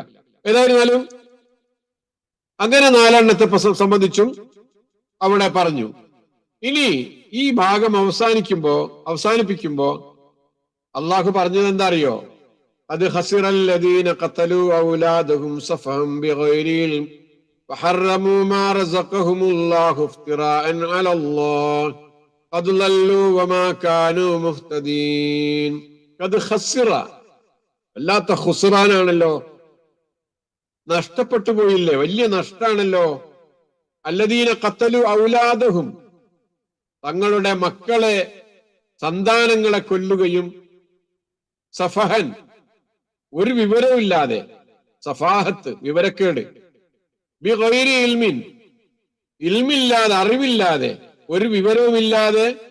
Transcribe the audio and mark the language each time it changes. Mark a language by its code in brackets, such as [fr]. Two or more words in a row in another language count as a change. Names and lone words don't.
[ml] ഏതായിരുന്നാലും അങ്ങനെ 4 എണ്ണത്തെ സംബന്ധിച്ചും അവിടെ പറഞ്ഞു. ഇനി ഈ ഭാഗം അവസാനിപ്പിക്കുമ്പോ അള്ളാഹു പറഞ്ഞത് എന്താ അറിയോ? [ar] അത് خسر الذين قتلوا أولادهم سفها بغير علم وحرموا ما رزقهم الله افتراء على الله قد ضلوا وما كانوا مهتدين قد خسر [ml] വല്ലാത്ത ഖുസ്റാനാണല്ലോ, നഷ്ടപ്പെട്ടു പോയില്ലേ, വലിയ നഷ്ടാണല്ലോ. [ar] الذين قتلوا أولادهم, [ml] തങ്ങളുടെ മക്കളെ സന്താനങ്ങളെ കൊല്ലുകയും, സഫഹൻ ഒരു വിവരമില്ലാതെ, സഫാഹത്ത് വിവരക്കേട്, [ar] بغير علم [ml] ഇൽമില്ലാതെ അറിവില്ലാതെ ഒരു വിവരവുമില്ലാതെ,